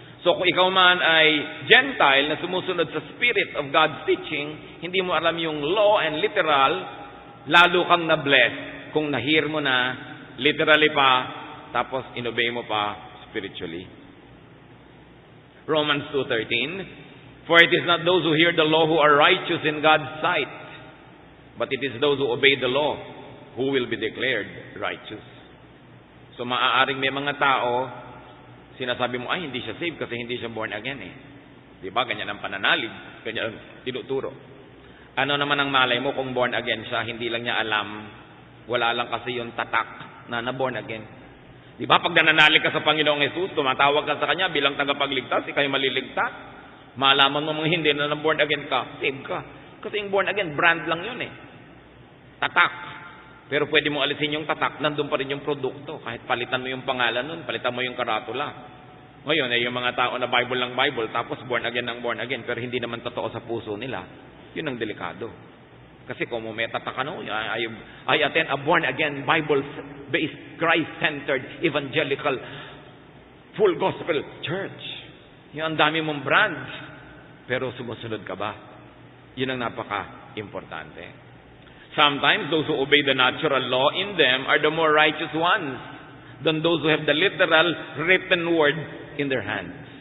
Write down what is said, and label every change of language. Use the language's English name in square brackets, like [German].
[Filipino] So kung ikaw man ay Gentile na sumusunod sa [English] spirit of God's teaching, [Filipino] hindi mo alam yung [English] law and literal, [Filipino] lalo kang na-bless kung na-hear mo na literally pa, tapos inobey mo pa spiritually. [English] Romans 2:13, for it is not those who hear the law who are righteous in God's sight, but it is those who obey the law who will be declared righteous. [Filipino] So maaaring may mga tao, sinasabi mo, ay hindi siya saved kasi hindi siya born again Di ba? Ganyan ang pananalig, ganyan ang tinuturo. Ano naman ang malay mo kung born again siya, hindi lang niya alam, wala lang kasi yung tatak na born again. Di ba? Pag nananalig ka sa Panginoong Jesus, tumatawag ka sa Kanya bilang tagapagligtas, ikaw'y maliligtas. Malaman mo mga hindi na born again ka, save ka. Kasi yung born again, brand lang yun Tatak. Pero pwede mo alisin yung tatak, nandun pa rin yung produkto. Kahit palitan mo yung pangalan nun, palitan mo yung karatula. Ngayon, yung mga tao na Bible lang Bible, tapos born again ng born again, pero hindi naman totoo sa puso nila, yun ang delikado. Kasi kung may tatak [English] I attend a born-again, Bible-based, Christ-centered, evangelical, full gospel church. [Filipino] Yung ang dami mong brands. Pero sumusunod ka ba? Yun ang napaka-importante. [English] Sometimes those who obey the natural law in them are the more righteous ones than those who have the literal written word in their hands.